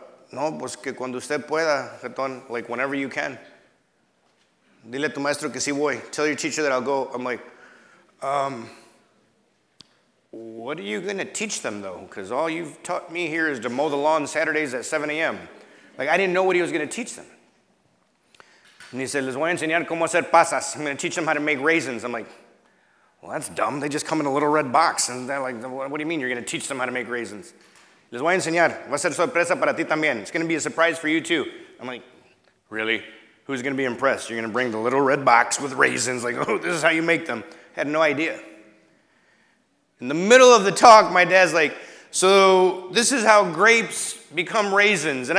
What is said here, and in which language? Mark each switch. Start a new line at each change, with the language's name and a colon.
Spanish: No, pues que cuando usted pueda, Jetón,
English: like whenever you can.
Spanish: Dile a tu maestro que sí voy.
English: Tell your teacher that I'll go. I'm like, what what are you going to teach them, though? Because all you've taught me here is to mow the lawn Saturdays at 7 a.m. Like, I didn't know what he was going to teach them. And he said,
Spanish: les voy a enseñar cómo hacer pasas.
English: I'm going to teach them how to make raisins. I'm like, well, that's dumb. They just come in a little red box. And they're like, what do you mean you're going to teach them how to make raisins?
Spanish: Les voy a enseñar. Va a ser sorpresa para ti también.
English: It's going to be a surprise for you, too. I'm like, really? Who's going to be impressed? You're going to bring the little red box with raisins. Like, oh, this is how you make them. I had no idea. In the middle of the talk, my dad's like, so this is how grapes become raisins.